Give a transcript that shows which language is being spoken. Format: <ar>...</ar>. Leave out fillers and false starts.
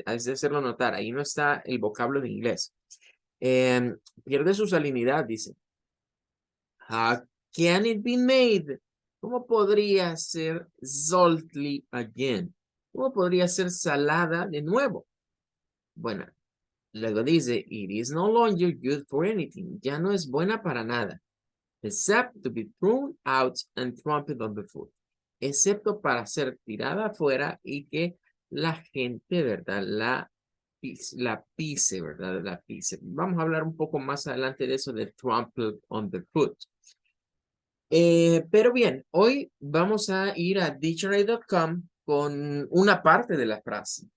<es>Hay que hacerlo notar, ahí no está el vocablo de inglés. Pierde su salinidad, dice.</es> <en>Can it be made</en> <es>¿Cómo podría ser</es> <en>salty again?</en> <es>¿Cómo podría ser salada de nuevo? Bueno, luego dice,</es> <en>it is no longer good for anything.</en> <es>Ya no es buena para nada.</es> <en>Except to be thrown out and trampled on the foot.</en> <es>Excepto para ser tirada afuera y que la gente, ¿verdad? La pise, ¿verdad? La pise. Vamos a hablar un poco más adelante de eso de</es> <en>trampled on the foot.</en> <es>Pero bien, hoy vamos a ir a dictionary.com con una parte de la frase.</es>